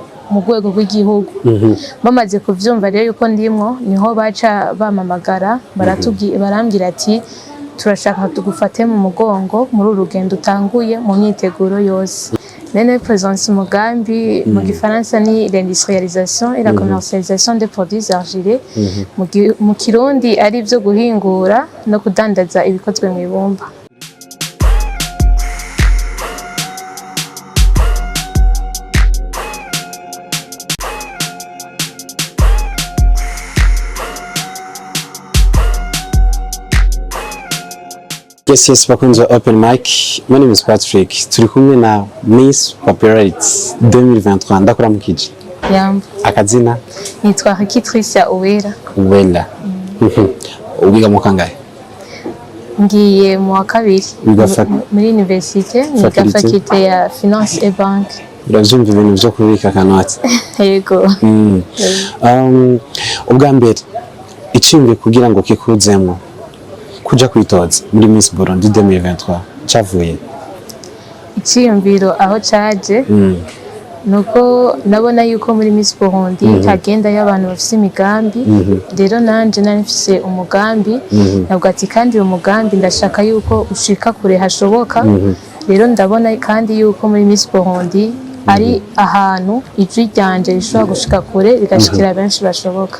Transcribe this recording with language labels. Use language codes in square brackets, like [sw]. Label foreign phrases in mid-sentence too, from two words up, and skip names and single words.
[rn] rwego rw'igihugu bamaze kuvyumva rero yuko ndimwo niho baca bamamagara barambwira ati turashaka tugufate mu mugongo muri urugendo utanguye mu myiteguro yose nene présence umugambi mu gifaransa ni [fr] l'industrialisation et la commercialisation des produits argilés [rn] mu kirundi ari byo guhingura no kudandaza ibikozwe mu ibumba. [en] Yes, bakunze open mic. My name is Patrick. [rn] Turi kumwe na Miss Popularity 2023 ndakora mukije. Yambo. Akazina? Nitwa Ricky Tricia UWERA. UWERA. Ubiga mu kangahe? Ngiye mu wa kabiri muri université, niga faculté ya [fr] finance et banque. [rn] Uravyumva ibintu byo kubika kanwati. Yego. Ubwa mbere icimwe kugira ngo kikuzemo kuja kwitoza muri Miss Burundi 2023 cavuye iciyumviro aho caje nuko nabona yuko muri Miss Burundi kagenda y'abantu bafise imigambi rero nanje nari mfise umugambi nabwo ati kandi umugambi ndashaka yuko ushika kure hashoboka rero ndabona kandi yuko muri Miss Burundi ari ahantu ijwi ryanje rishobora gushika kure rigashikira benshi bashoboka.